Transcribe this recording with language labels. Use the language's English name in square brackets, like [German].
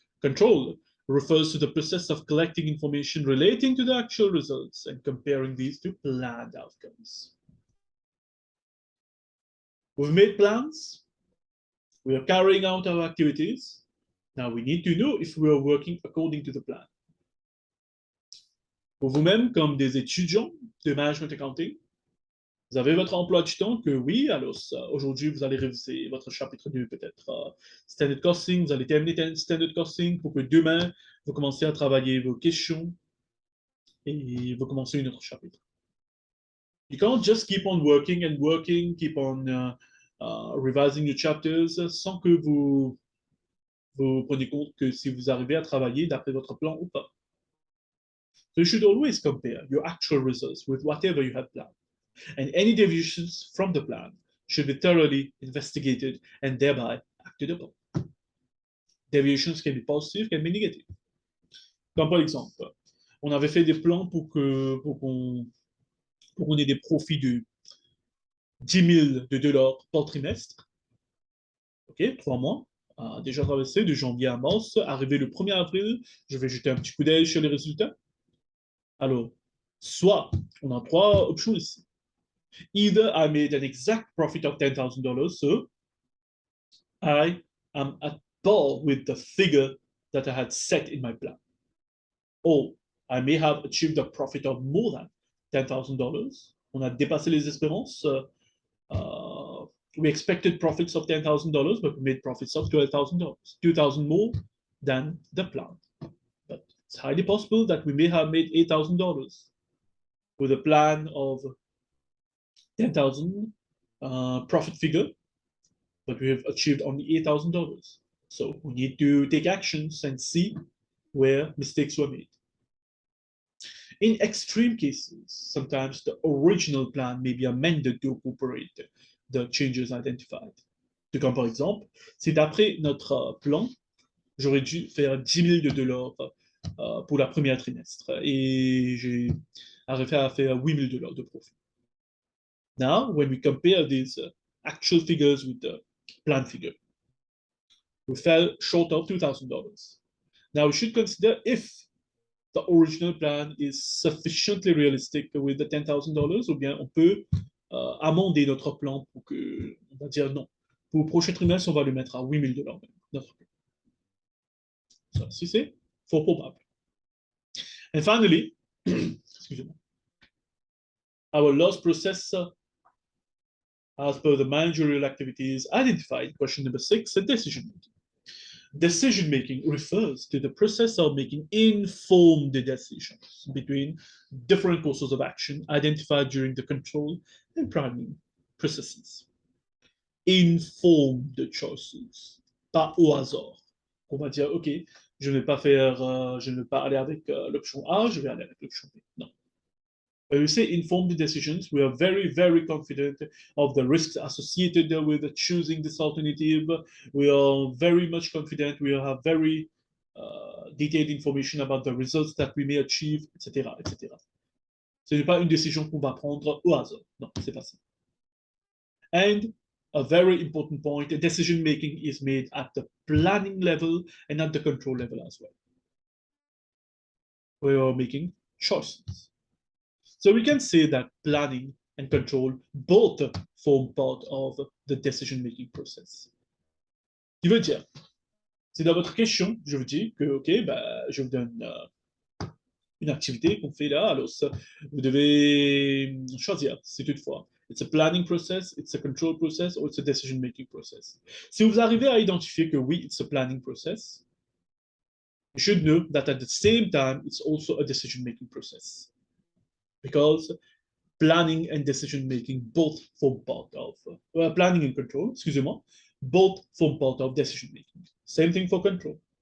[English] Control refers to the process of collecting information relating to the actual results and comparing these to planned outcomes. We've made plans. We are carrying out our activities. Now we need to know if we are working according to the plan. [French] Pour vous-même, comme des étudiants de management accounting, vous avez votre emploi du temps que oui, alors aujourd'hui, vous allez réviser votre chapitre 2 peut-être. Standard Costing, vous allez terminer Standard Costing pour que demain, vous commenciez à travailler vos questions et vous commencez un autre chapitre. [English] You can't just keep on working and working, keep on revising your chapters [French] sans que vous preniez compte que si vous arrivez à travailler d'après votre plan ou pas. [English] So you should always compare your actual results with whatever you had planned. And any deviations from the plan should be thoroughly investigated and thereby acted upon. Deviations can be positive, can be negative. [French] Comme par exemple, on avait fait des plans pour qu'on ait des profits de 10 000 $ par trimestre. OK, 3 mois. Déjà traversé de janvier à mars. Arrivé le 1er avril, je vais jeter un petit coup d'œil sur les résultats. Alors, soit on a 3 options ici. [English] Either I made an exact profit of $10,000, so I am at par with the figure that I had set in my plan. Or I may have achieved a profit of more than $10,000. [French] On a dépassé les espérances. [English] We expected profits of $10,000, but we made profits of $12,000, $2,000 more than the plan. But it's highly possible that we may have made $8,000 with a plan of 10,000 profit figure, but we have achieved only $8,000. So we need to take actions and see where mistakes were made. In extreme cases, sometimes the original plan may be amended to incorporate the changes identified. [French] Donc, comme par exemple, si d'après notre plan, j'aurais dû faire 10 000 $ pour la première trimestre et j'ai arrivé à faire 8 000 $ de profit. [English] Now, when we compare these actual figures with the plan figure, we fell short of $2,000. Now, we should consider if the original plan is sufficiently realistic with the $10,000, ou bien on peut amender notre plan pour que, on va dire non. [French] Pour le prochain trimestre, on va le mettre à 8 000 $, notre plan. Ça, si c'est fort probable. [English] And finally, [French] excusez-moi, [English] our loss process as per the managerial activities identified, question number 6, decision-making. Decision-making refers to the process of making informed decisions between different courses of action identified during the control and planning processes. Informed choices, [French] pas au hasard. On va dire, OK, je ne vais pas aller avec l'option A, je vais aller avec l'option B. Non. [English] When we say informed decisions, we are very, very confident of the risks associated with choosing this alternative. We are very much confident. We have very detailed information about the results that we may achieve, etc., etc. [French] Ce n'est pas une décision qu'on va prendre au hasard. Non, c'est pas ça. [English] And a very important point, decision making is made at the planning level and at the control level as well. We are making choices. So we can say that planning and control both form part of the decision-making process. [French] Ce qui veut dire, c'est dans votre question, je vous dis que, OK, je vous donne une activité qu'on fait là, alors ça, vous devez choisir, c'est toutefois. [English] It's a planning process, it's a control process, or it's a decision-making process. [French] Si vous arrivez à identifier que oui, [English] it's a planning process, you should know that at the same time, it's also a decision-making process. Because planning and decision-making both form part of, planning and control, [French] excusez-moi, [English] both form part of decision-making. Same thing for control.